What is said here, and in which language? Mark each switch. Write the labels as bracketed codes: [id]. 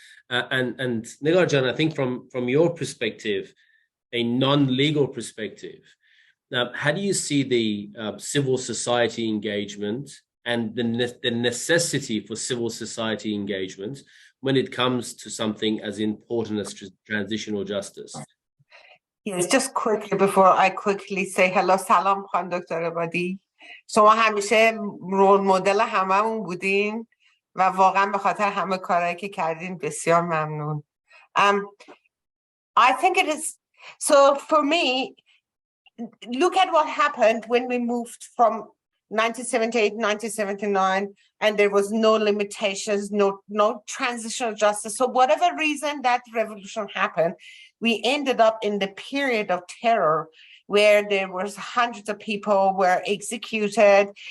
[en] And Negar Jan, I think from your perspective, a non-legal perspective, how do you see the civil society engagement and the necessity for civil society engagement when it comes to something as important as transitional justice? Yes, just quickly before I quickly say hello, salam, Khan Dr. Ebadi. [fa] شما همیشه رول مدل هممون بودین و واقعا به خاطر همه کارهایی که کردین بسیار ممنون. [en] I think it is, so for me, look at what happened when we moved from 1978, 1979, and there was no limitations, no transitional justice. So whatever reason that revolution happened, we ended up in the period of terror where there was hundreds of people were executed.